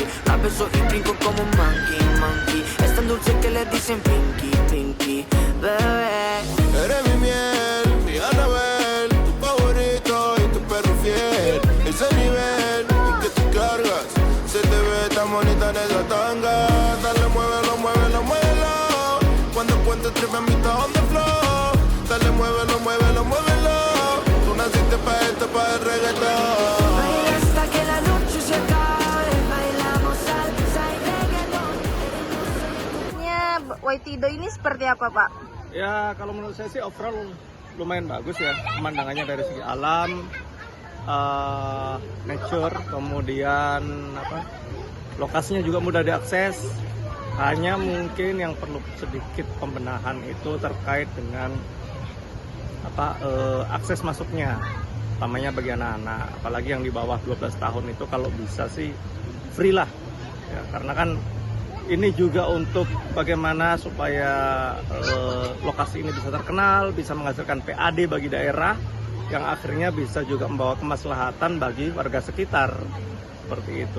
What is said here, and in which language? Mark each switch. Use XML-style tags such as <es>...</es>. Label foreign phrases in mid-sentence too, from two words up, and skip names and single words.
<es>La beso y brinco como un</es> <en>monkey, monkey.</en> <es>Es tan dulce que le dicen</es> <en>pinky, pinky,</en> <es>bebé. Eres mi miel, mi Anabel, tu favorito y tu perro fiel. Ese nivel que tú cargas, se te ve tan bonita en esa tanga. Dale, muévelo, muévelo, muévelo. Cuando cuentes tres mamitas</es> <en>on the floor.</en> <es>Dale, muévelo, muévelo, muévelo. Tú naciste pa' esto, pa' el reggaetón. Baila hasta que la noche se acabe, bailamos salsa y reggaetón.</es> <id>Waitido ini seperti apa, Pak? Ya kalau menurut saya sih overall lumayan bagus ya, pemandangannya dari segi alam, nature, kemudian lokasinya juga mudah diakses. Hanya mungkin yang perlu sedikit pembenahan itu terkait dengan akses masuknya, utamanya bagi anak-anak, apalagi yang di bawah 12 tahun itu kalau bisa sih free lah ya, karena kan ini juga untuk bagaimana supaya lokasi ini bisa terkenal, bisa menghasilkan PAD bagi daerah, yang akhirnya bisa juga membawa kemaslahatan bagi warga sekitar, seperti itu.</id>